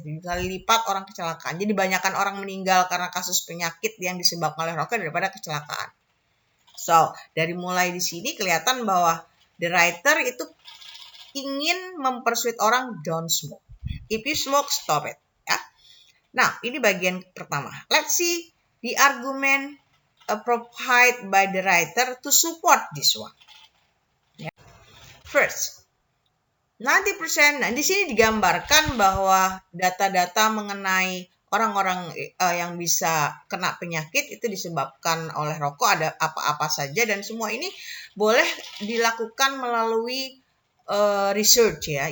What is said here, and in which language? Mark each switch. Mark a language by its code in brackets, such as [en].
[id] 7 kali lipat orang kecelakaan. Jadi banyakkan orang meninggal karena kasus penyakit yang disebabkan oleh rokok daripada kecelakaan. So, dari mulai di sini kelihatan bahwa the writer itu ingin mempersuade orang [en] don't smoke. If you smoke, stop it. Ya. [id] Nah, ini bagian pertama. [en] Let's see the argument provided by the writer to support this one. Ya. First, 90%. [id] Nah, di sini digambarkan bahwa data-data mengenai orang-orang yang bisa kena penyakit itu disebabkan oleh rokok ada apa-apa saja, dan semua ini boleh dilakukan melalui research ya.